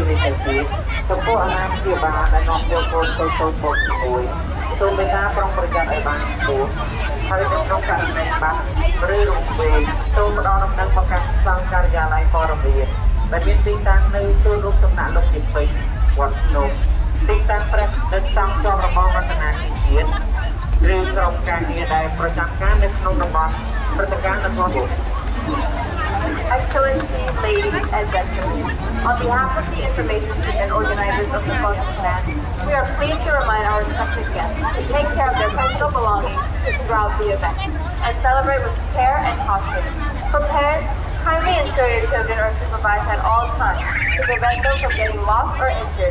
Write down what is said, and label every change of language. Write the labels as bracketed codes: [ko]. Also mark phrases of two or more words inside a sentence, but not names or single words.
[km] មានតែជាចំពោះអាណាព្យាបាលដែលនាំយកកូនទៅចូលជាមួយសូមមេត្តាប្រុងប្រយ័ត្នឲ្យបានខ្ពស់ហើយនៅក្នុងករណីបាត់ឬរំពេងសូមផ្ដល់ដំណឹងមកកាន់សង្ឃការិយាល័យព័ត៌មានដែលមានទីតាំងនៅទូរូបសំណាក់លោកជាពេញវត្តភ្នំទីតាំងព្រះនៅតាមជាប់របស់រដ្ឋាភិបាលជាតិឬក្រុមការងារដែលប្រចាំការនៅក្នុងតំបន់ព្រឹត្តិការណ៍នគរ [en] Excellencies, ladies and gentlemen, on behalf of the information team and organizers of the Cosmic Plan, we are pleased to remind our respected guests to take care of their personal belongings throughout the event and celebrate with care and caution. For parents, kindly ensure your children are supervised at all times to prevent them from getting lost or injured.